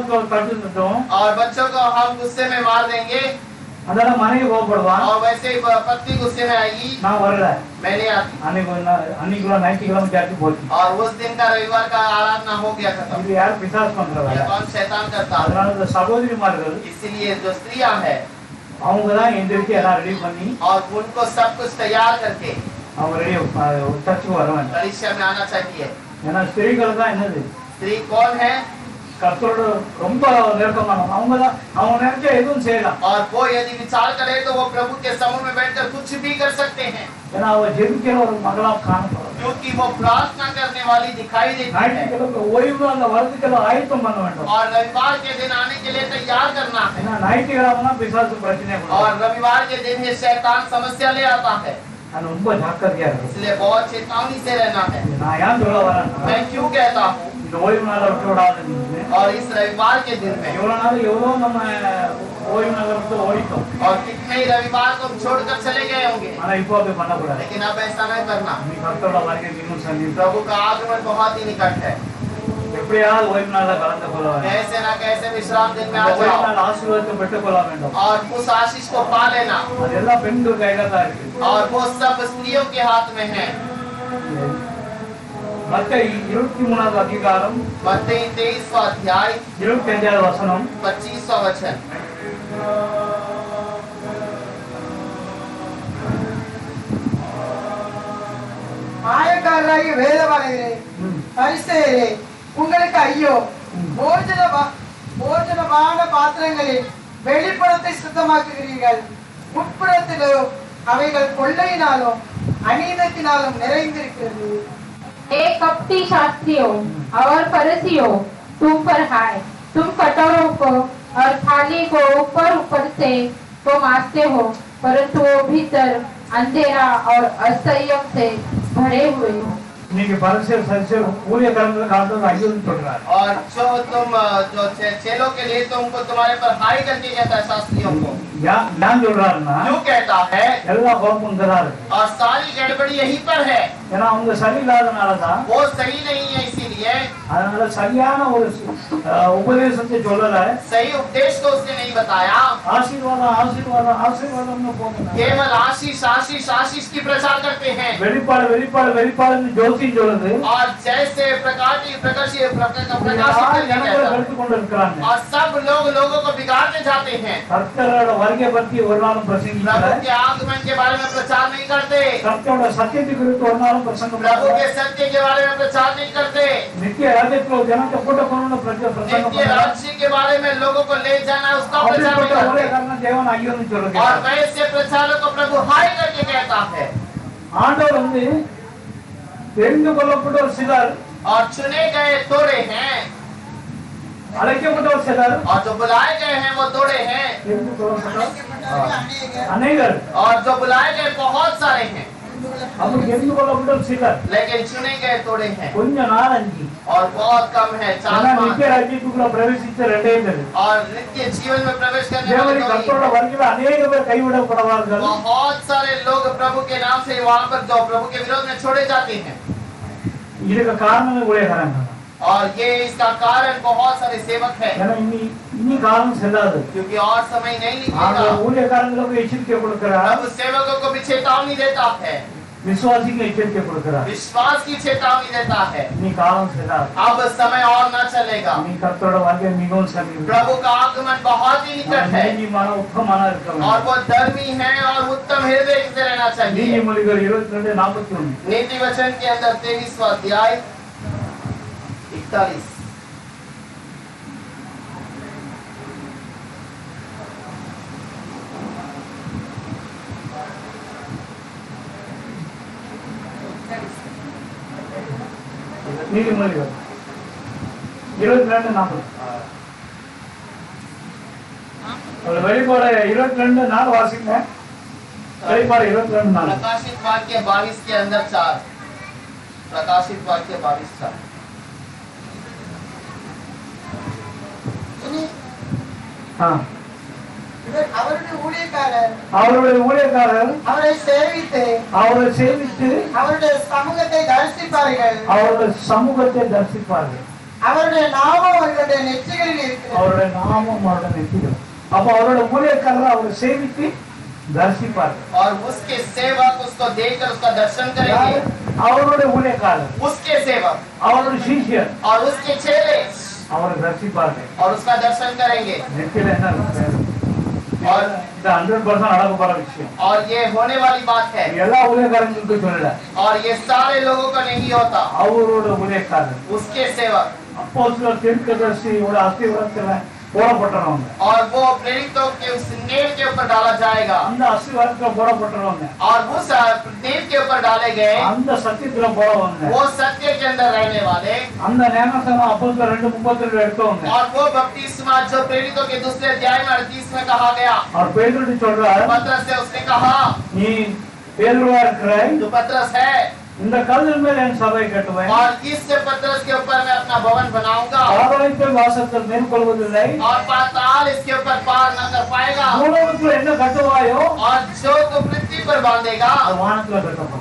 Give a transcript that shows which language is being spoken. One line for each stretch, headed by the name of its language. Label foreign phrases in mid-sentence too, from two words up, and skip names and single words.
Tamil: நம்ம கோபத்துல தட்டுட்டோம்.
Hindi: और बच्चों को हम गुस्से में मार देंगे,
Tamil: அதனால மனைவி கோபப்படுவான்.
Hindi: और वैसे ही पत्नी गुस्से में आएगी,
Tamil: நான் வரல,
Hindi: मैं नहीं आती।
Tamil: அன்னைக்கு ஞாயிற்றுக்கிழமை சர்ச்சு போச்சு.
Hindi: और उस दिन का रविवार का आराधना हो गया खत्म।
Tamil: இது யார் பிசாசு பண்றவங்க?
Hindi: ये कौन शैतान करता है?
Tamil: அதனால இந்த சகோதரிமார்கள்
Hindi: इसीलिए जो स्त्रियां है
Tamil: அவங்க தான் எந்திரிச்சு எல்லாம் ரெடி பண்ணி
Hindi: और उनको सब कुछ तैयार करके
Tamil: அவங்க ரெடி சர்ச்சுக்கு வருவாங்க.
Hindi: परीक्षा में आना चाहिए।
Tamil: ஏன்னா ஸ்திரீகள் தான் என்னது,
Hindi: स्त्री कौन है?
Tamil: கர்த்தரோட ரொம்ப நெருக்கமானவங்க. அவங்க தான் அவங்க நினைச்சா எதுவும் செய்யலாம்.
Hindi: और वो यदि विचार करे तो वो प्रभु के समूह में बैठकर कुछ भी कर सकते हैं,
Tamil: ஏன்னா அவ ஜெபிக்கிற ஒரு மகளா காணப்படும்.
Hindi: क्योंकि वो प्रार्थना करने वाली दिखाई देती है।
Tamil: ஞாயிற்றுக்கிழமை ஓய்வு அந்த வரதுக்கெல்லாம் ஆயத்தம் பண்ண வேண்டும்.
Hindi: और रविवार के दिन आने के लिए तैयार करना है।
Tamil: ஏன்னா ஞாயிற்றுக்கிழமை பிசாசு பிரச்சனை
Hindi: और
Tamil: பண்ணுவான்.
Hindi: रविवार के दिन ये शैतान समस्या ले आता है,
Tamil: அது ரொம்ப ஜாக்கிரதையா இருக்கு.
Hindi: इसलिए बहुत चेतावनी से रहना है।
Tamil: நான் ஏன் சொல்ல வரேன்னா,
Hindi: मैं क्यों कहता हूँ,
Tamil: இந்த ஓய்வு நாளை விட்டு விடாது.
Hindi: और इस रविवार के दिन में
Tamil: எவ்வளவு நாள் எவ்வளோ நம்ம ஓய்வு நாளை விட்டு ஓடிட்டோம்.
Hindi: और कितने ही रविवार को छोड़कर चले गए होंगे,
Tamil: ஆனா இப்போ அப்படி பண்ணக்கூடாது.
Hindi: लेकिन अब ऐसा नहीं करना।
Tamil: நீ கர்த்தரோட வருகை இன்னும் சந்திப்போம்.
Hindi: प्रभु का आगमन बहुत ही निकट है।
Tamil: எப்படியாவது ஓய்வு நாள கலந்து கொள்ள வேண்டும்.
Hindi: कैसे ना कैसे विश्राम दिन में आ
Tamil: ஓய்வு
Hindi: जाओ
Tamil: நாள் ஆசீர்வாதத்தை பெற்றுக் கொள்ள வேண்டும்.
Hindi: और उस आशीष को पा लेना।
Tamil: அது எல்லாம் பெண்கள் கையில தான் இருக்கு.
Hindi: और वो सब स्त्रियों के हाथ में है।
Tamil: மத்தேயு 23வது அதிகாரம்
Hindi: मत्ती 23वां अध्याय
Tamil: 25வது வசனம்.
Hindi: 25वां वचन।
Tamil: மாயக்காரராகிய வேதபாரகரே, பரிசேயரே, உங்களுக்கு ஐயோ! போஜனமான பாத்திரங்களில் வெளிப்புறத்தை சுத்தமாக்குகிறீர்கள், உட்புறத்திலோ அவைகள் கொள்ளையினாலும் அநீதத்தினாலும் நிறைந்திருக்கிறது.
Hindi: हे कपटी शास्त्रियों और फरीसियों, तुम पर हाय! तुम कटोरों को और थाली को ऊपर ऊपर से तो मांजते हो, परंतु वो भीतर अंधेरा और असंयम से भरे हुए हो।
Tamil: இன்னைக்கு பரிசேயர் சதுசேயர் ஊழியக்காரங்களுக்கு காலத்துல ஐயோன்னு சொல்றாரு.
Hindi: और जो तुम जो चेलों के लिए तुमको तुम्हारे पर हाई करके कहता है शास्त्रियों को,
Tamil: ஏன் சொல்றாருன்னா,
Hindi: क्यों कहता है?
Tamil: எல்லா குழப்பம் இங்கதான் இருக்கு.
Hindi: और सारी गड़बड़ी यहीं पर है।
Tamil: ஏன்னா அவங்க சரியில்லாதனாலதான்,
Hindi: वो सही नहीं है, इसीलिए
Tamil: அதனால சரியான ஒரு உபதேசத்தை சொல்லல.
Hindi: सही उपदेश को उसने नहीं बताया।
Tamil: ஆசீர்வாதம் ஆசீர்வாதம் ஆசீர்வாதம்னு போகணும்.
Hindi: केवल आशीष आशीष आशीष की प्रचार करते हैं।
Tamil: வெளிப்பாடு வெளிப்பாடு வெளிப்பாடுன்னு ஜோசி சொல்லுது.
Hindi: और जैसे प्रकाशित करते
Tamil: எடுத்துக் கொண்டு இருக்கிறாங்க.
Hindi: और सब लोगों को बिगाड़ने जाते हैं।
Tamil: கர்த்தரோட வருகை பற்றி ஒரு நாளும்
Hindi: प्रभु
Tamil: பிரசங்கிக்கல.
Hindi: के आगमन के बारे में प्रचार नहीं करते।
Tamil: கர்த்தரோட சத்தியத்தை குறித்து ஒரு நாளும் பிரசங்கம்
Hindi: प्रभु
Tamil: பண்ணல.
Hindi: के सत्य के बारे में प्रचार नहीं करते।
Tamil: நித்திய ராஜ்யத்துல ஜனத்தை கூட்ட கொண்டு பிரசங்கம்
Hindi: नित्य
Tamil: பண்ணல.
Hindi: राज्य के बारे में लोगों को ले जाना, उसका प्रचार नहीं
Tamil: அப்படிப்பட்ட ஒரே
Hindi: करते।
Tamil: காரணம் தேவன் ஐயோன்னு
Hindi: और
Tamil: சொல்லுகிறார்.
Hindi: वैसे प्रचारक को प्रभु हाई करके कहता है।
Tamil: ஆண்டவர் வந்து தெரிந்து கொள்ளப்பட்ட ஒரு சிலர்,
Hindi: और चुने गए थोड़े हैं,
Tamil: அழைக்கப்பட்ட ஒரு சிலர்,
Hindi: और जो बुलाए गए हैं वो थोड़े हैं,
Tamil: தெரிந்து கொள்ளப்பட்ட அநேகர் அநேகர்.
Hindi: और जो बुलाए गए बहुत सारे हैं,
Tamil: அப்படி தெரிந்து கொள்ளப்பட்ட ஒரு சிலர்
Hindi: लेकिन चुने गए थोड़े हैं
Tamil: கொஞ்ச நாளஞ்சு.
Hindi: और बहुत कम है,
Tamil: ஆனா
Hindi: 4-5।
Tamil: நித்திய ராஜ்யத்துக்குள்ள பிரவேசித்த ரெண்டே பேர்.
Hindi: और नित्य जीवन में प्रवेश करने
Tamil: தேவனை
Hindi: वाले
Tamil: கர்த்தரோட
Hindi: लोग,
Tamil: வருகையில अनेक பேர் கைவிடப்படுவார்கள்.
Hindi: बहुत सारे लोग प्रभु के नाम से वहां पर जो प्रभु के विरोध में छोड़े जाते हैं।
Tamil: இதுக்கு காரணமே ஊழியக்காரங்க.
Hindi: और ये इसका कारण बहुत सारे सेवक है,
Tamil: ஏன்னா இனி காலம் செல்லாது.
Hindi: क्योंकि और समय नहीं
Tamil: ஆக
Hindi: निकलेगा।
Tamil: ஊழியக்காரங்களுக்கு எச்சரிக்கை கொடுக்கிறார்,
Hindi: प्रभु सेवकों को भी चेतावनी देता है,
Tamil: விசுவாசிக்கு எச்சரிக்கை கொடுக்கிறார்.
Hindi: विश्वास की चेतावनी देता है।
Tamil: இனி காலம் செல்லாது.
Hindi: अब समय और न चलेगा।
Tamil: இனி கர்த்தரோட வருகை மிகவும் சமீபம்.
Hindi: प्रभु का आगमन बहुत ही निकट है,
Tamil: நீதிமான உத்தமமான இருக்க
Hindi: और
Tamil: வேண்டும்.
Hindi: वो धर्मी है और उत्तम हृदय से रहना चाहिए।
Tamil: நீதிமொழிகள் 22:41.
Hindi: नीति वचन के अंदर 23वां अध्याय 41।
Tamil: நீதிமொழிகள் 22:40. வெளிப்பாடு 22:4 வாசிங்க. வெளிப்பாடு 22:4.
Hindi: प्रकाशित वाक्य 22 के अंदर 4। प्रकाशित वाक्य 22:4।
Tamil: அவருடைய ஊழியக்காரர் அவருடைய ஊழியக்காரர் அவரை சேவித்து அவருடைய சமூகத்தை தரிசிப்பார்கள். அவருடைய சமூகத்தை தரிசிப்பார்கள். அவருடைய நாமம் அவர்களுடைய நெற்றிகளில் இருக்கிறது. அவருடைய நாமம் அவருடைய நெற்றிகள். அப்ப அவரோட ஊழியக்காரர் அவரை சேவித்து தரிசிப்பார்.
Hindi: और उसके सेवक उसको देखकर उसका दर्शन करेंगे.
Tamil: அவரோட ஊழியக்காரர்,
Hindi: उसके सेवक
Tamil: அவரோட சீஷியர்
Hindi: और उसके चेले
Tamil: அவரை தரிசிப்பார்கள்.
Hindi: और उसका दर्शन करेंगे.
Tamil: நெத்தியில என்ன இருக்கு?
Hindi: और
Tamil: இது 100% நடக்க போற விஷயம்.
Hindi: और ये होने वाली बात है.
Tamil: எல்லா ஊழியக்காரங்களுக்கும் சொல்லல,
Hindi: और ये सारे लोगों का नहीं होता.
Tamil: அவரோட ஊழியக்காரர்,
Hindi: उसके सेवक
Tamil: அப்போஸ்தலர், தீர்க்கதரிசியோட அஸ்திவாரத்துல போடப்பட்டவங்க,
Hindi: और वो प्रेरितों के उस नींव के ऊपर डाला जाएगा.
Tamil: அந்த அஸ்திவாரத்துல போடப்பட்டவங்க,
Hindi: और उस नींव के ऊपर डाले गए
Tamil: அந்த சத்தியத்துல போறவங்க,
Hindi: वो सत्य के अंदर रहने वाले.
Tamil: அந்த ஞானஸ்நானம் அப்போஸ்தலர் 2:32 எடுத்தவங்க.
Hindi: और वो बपतिस्मा जो प्रेरितों के दूसरे अध्याय में 38 में कहा गया.
Tamil: அவர் பேதுரு சொல்றார்,
Hindi: पतरस से उसने कहा,
Tamil: நீ பேதுருவா இருக்கிறாய்,
Hindi: जो पतरस है
Tamil: இந்த கல்லின் மேல் என் சபை கட்டுவேன்,
Hindi: और इस पतरस के ऊपर मैं अपना भवन बनाऊंगा.
Tamil: பாதாளத்தில் வாசத்தில் மேற்கொள்வதில்லை,
Hindi: और पाताल इसके ऊपर पार न कर पाएगा.
Tamil: பூலோகத்துல என்ன கட்டுவாயோ
Hindi: और जो तो पृथ्वी पर बांधेगा
Tamil: அது வானத்துல கட்டப்படும்,